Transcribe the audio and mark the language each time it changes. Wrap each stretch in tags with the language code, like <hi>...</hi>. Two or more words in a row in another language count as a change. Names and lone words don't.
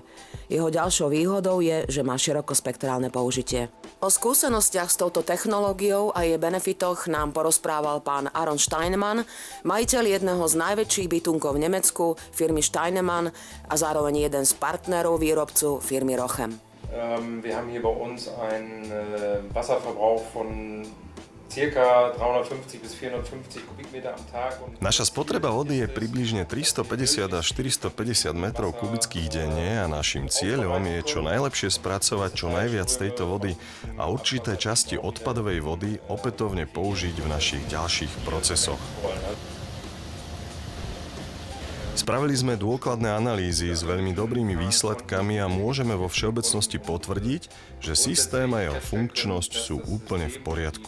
<sk>Jeho ďalšou výhodou je, že má širokospektrálne použitie. O skúsenostiach s touto technológiou a jej benefitoch nám porozprával pán Aaron Steinemann, majiteľ jedného z najväčších bytunkov v Nemecku, firmy Steinemann a zároveň jeden z partnerov výrobcu firmy Rochem.</sk> <de>Wir haben hier bei uns einen Wasserverbrauch von circa 350 bis 450 Kubikmeter am Tag.</de> <sk>Naša spotreba vody je približne 350 až 450 metrov kubických denne a našim cieľom je čo najlepšie spracovať čo najviac tejto vody a určité časti odpadovej vody opätovne použiť v našich ďalších procesoch. Spravili sme dôkladné analýzy s veľmi dobrými výsledkami a môžeme vo všeobecnosti potvrdiť, že systém a jeho funkčnosť sú úplne v poriadku.</sk>